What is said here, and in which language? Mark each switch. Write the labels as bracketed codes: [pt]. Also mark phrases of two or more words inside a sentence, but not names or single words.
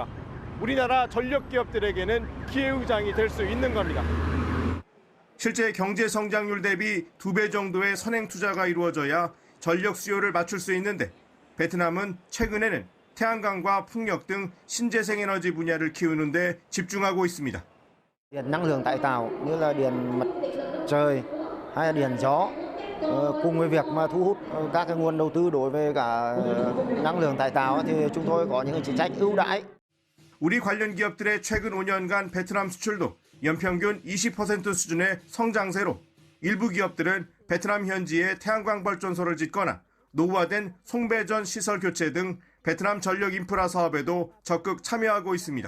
[ko] 우리나라 전력 기업들에게는 기회의장이 될 수 있는 겁니다. 실제 경제 성장률 대비 2배 정도의 선행 투자가 이루어져야 전력 수요를 맞출 수 있는데 베트남은 최근에는 태양광과 풍력 등 신재생 에너지 분야를 키우는 데 집중하고 있습니다. [vi] Điện năng lượng tái tạo như là điện mặt trời hay là điện gió cùng với việc mà thu hút các cái nguồn đầu tư đối với cả năng lượng tái tạo thì chúng tôi có những chính sách ưu đãi. [ko] 우리 관련 기업들의 최근 5년간 베트남 수출도 연평균 20% 수준의 성장세로 일부 기업들은 베트남 현지에 태양광 발전소를 짓거나 노후화된 송배전 시설 교체 등 베트남 전력 인프라 사업에도 적극 참여하고 있습니다.